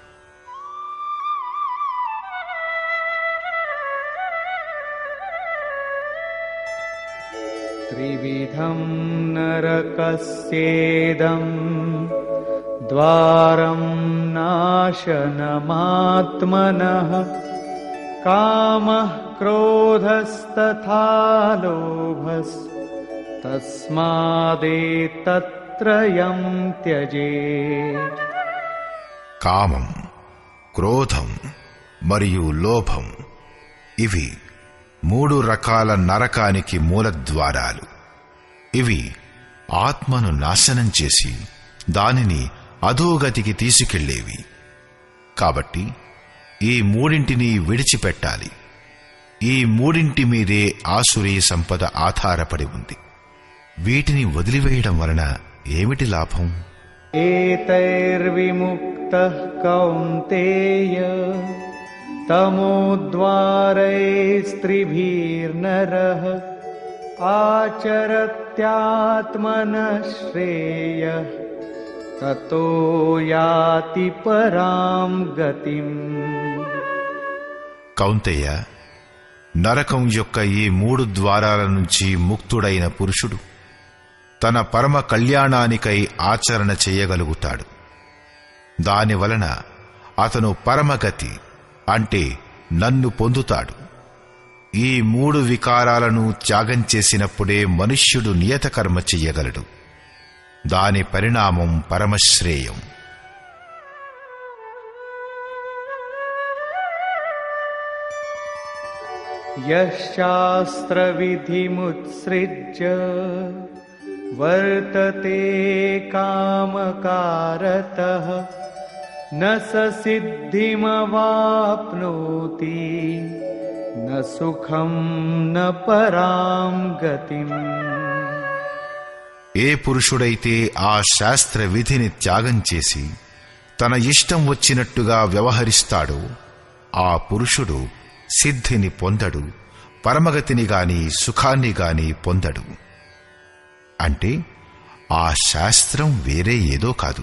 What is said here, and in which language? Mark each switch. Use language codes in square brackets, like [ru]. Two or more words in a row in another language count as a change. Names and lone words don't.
[sa] త్రివిధం నరకస్యేదం ద్వారం నాశనమాత్మనః కామః క్రోధస్తథా లోభస్ తస్మాదేతత్ त्रयं त्यजेत्. [te] కామం, క్రోధం మరియు లోభం ఇవి 3 రకాల నరకానికి మూలద్వారాలు. ఇవి ఆత్మను నాశనం చేసి దానిని అధోగతికి తీసుకెళ్లేవి. కాబట్టి ఈ 3 విడిచిపెట్టాలి. ఈ 3 మీదే ఆసురీ సంపద ఆధారపడి ఉంది. వీటిని వదిలివేయడం వలన ఏమిటి లాభం? [sa] एतैर्विमुक्तः कौन्तेय तमोद्वारैस्त्रिभिर्नरः आचरत्यात्मनः श्रेयः ततो याति परां गतिम्. [te] కౌంతేయ, నరకం యొక్క ఈ 3 ద్వారాల నుంచి ముక్తుడైన పురుషుడు తన పరమ కళ్యాణానికై ఆచరణ చేయగలుగుతాడు. దానివలన అతను పరమగతి అంటే నన్ను పొందుతాడు. ఈ 3 వికారాలను త్యాగం చేసినప్పుడే మనుష్యుడు నియత కర్మ చెయ్యగలడు. దాని పరిణామం పరమశ్రేయం. [sa] यशास्त्रविधिमुत्सृज्य वर्तते कामकारतः न स सिद्धिमवाप्नोति न सुखं न परां गतिम्. [te] ఏ పురుషుడైతే ఆ శాస్త్ర విధిని త్యాగం చేసి తన ఇష్టం వచ్చినట్టుగా వ్యవహరిస్తాడో ఆ పురుషుడు సిద్ధిని పొందడు, పరమగతిని గాని సుఖాన్ని గాని పొందడు. అంటే ఆ శాస్త్రం వేరే ఏదో కాదు.